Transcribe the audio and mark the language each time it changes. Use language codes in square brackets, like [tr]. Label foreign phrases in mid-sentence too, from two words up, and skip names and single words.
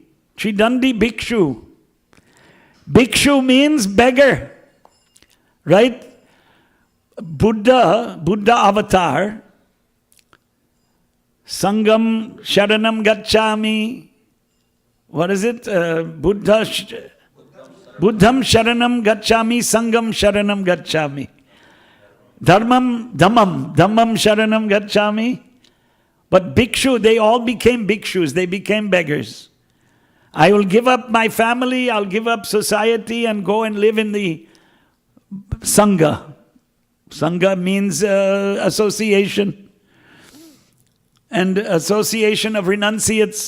[sa] Tridandi Bhikshu. [en] Bhikshu means beggar. Right? Buddha avatar, [pi] Sangam Sharanam Gacchami. [en] What is it? [pi] Buddham Sharanam Gacchami, Sangam Sharanam Gacchami. Dhammam Sharanam Gacchami. [en] But bhikshu, they all became bhikshus, they became beggars. I will give up my family, I'll give up society and go and live in the Sangha. Sangha means association. And association of renunciates.